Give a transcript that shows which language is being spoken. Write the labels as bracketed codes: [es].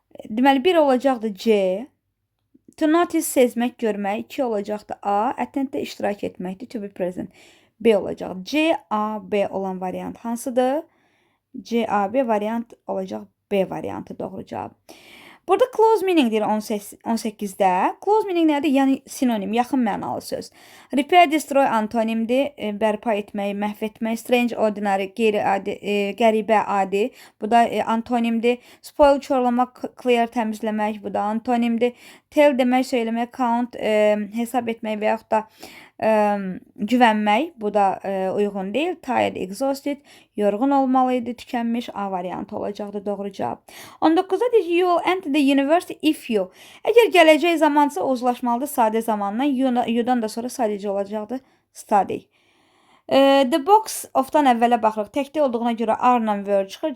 [az] Deməli, 1 olacaqdır C. [en] To notice [az] sezmək, görmək. 2 olacaqdır A. Attend-də iştirak etməkdir. [en] To be present. [az] B olacaq. C, A, B olan variant hansıdır? C, A, B variant olacaq B variantı doğru cavab. Burada [en] close meaning [az] deyir 18-də. Close meaning nədir? Yəni sinonim, yaxın mənalı söz. [en] Repair, destroy [az] antonimdir. Bərpa etmək, məhv etmək. [en] Strange, ordinary, [az] qeyri-adi, qəribə, adi. Bu da antonimdir. [en] Spoil, [az] çorlamaq, [en] clear, [az] təmizləmək. Bu da antonimdir. [en] Tell [az] demək, söyləmək, [en] count, [az] hesab etmək və yaxud da güvənmək, bu da uyğun deyil. [en] Tired, exhausted, [az] yorğun olmalıydı, tükənmiş. A variantı olacaqdı doğru cavab. 19-da deyir, [en] you will enter the university if you. [az] Əgər gələcək zamansa uzlaşmalıdır sadə zamandan. You-dan da sonra sadəcə olacaqdı [en] study. The box of- [az] dan əvvələ baxırıq. Təkdə olduğuna görə R-la word çıxır.